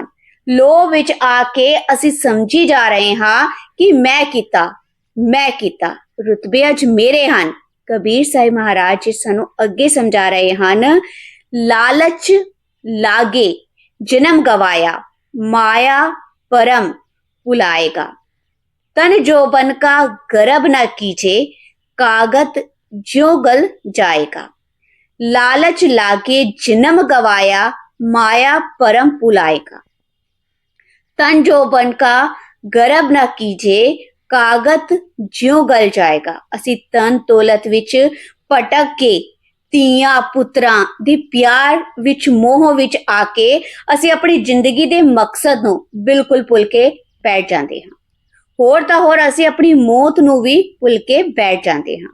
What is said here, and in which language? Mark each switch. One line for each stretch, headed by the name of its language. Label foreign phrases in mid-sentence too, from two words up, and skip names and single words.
Punjabi: ਲੋਭ ਵਿੱਚ ਆ ਕੇ ਅਸੀਂ ਸਮਝੀ ਜਾ ਰਹੇ ਹਾਂ ਕਿ ਮੈਂ ਕੀਤਾ, ਰੁਤਬੇ ਅੱਜ ਮੇਰੇ ਹਨ। ਕਬੀਰ ਸਾਹਿਬ ਮਹਾਰਾਜ ਜੀ ਸਾਨੂੰ ਅੱਗੇ ਸਮਝਾ ਰਹੇ ਹਨ,
Hindi: लालच लागे जनम गवाइआ माइआ परम बुलाएगा, तन जोबन का गर्भ न कीजे कागत ज्यों गल जाएगा। लालच लागे जन्म गवाया माया परम बुलाएगा, तन जोबन का गर्भ न कीजे कागत ज्यों गल जाएगा।
Punjabi: ਅਸੀਂ ਤਨ ਦੌਲਤ ਵਿੱਚ ਭਟਕ ਕੇ ਧੀਆਂ ਪੁੱਤਰਾਂ ਦੀ ਪਿਆਰ ਵਿੱਚ ਮੋਹ ਵਿੱਚ ਆ ਕੇ ਅਸੀਂ ਆਪਣੀ ਜ਼ਿੰਦਗੀ ਦੇ ਮਕਸਦ ਨੂੰ ਬਿਲਕੁਲ ਭੁੱਲ ਕੇ ਬੈਠ ਜਾਂਦੇ ਹਾਂ। ਹੋਰ ਤਾਂ ਹੋਰ ਅਸੀਂ ਆਪਣੀ ਮੌਤ ਨੂੰ ਵੀ ਭੁੱਲ ਕੇ ਬੈਠ ਜਾਂਦੇ ਹਾਂ।